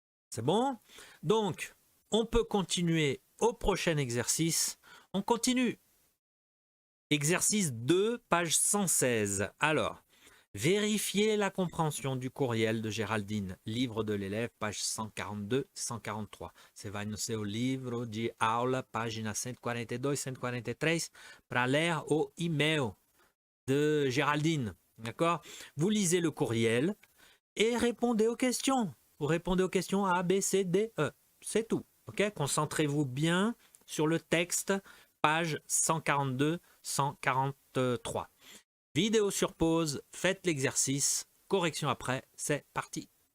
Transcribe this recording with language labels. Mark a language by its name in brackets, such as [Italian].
[French] C'est bon? Donc, on peut continuer au prochain exercice. On continue. Exercice 2, page 116. Alors, vérifiez la compréhension du courriel de Géraldine. Livre de l'élève, page 142-143. [Portuguese] Você vai no seu livro de aula, página 142, 143, para ler o e-mail de Géraldine. [French] D'accord? Vous lisez le courriel et répondez aux questions. Vous répondez aux questions A, B, C, D, E. C'est tout. Ok? Concentrez-vous bien sur le texte, page 142-143. Vidéo sur pause, faites l'exercice, correction après, c'est parti.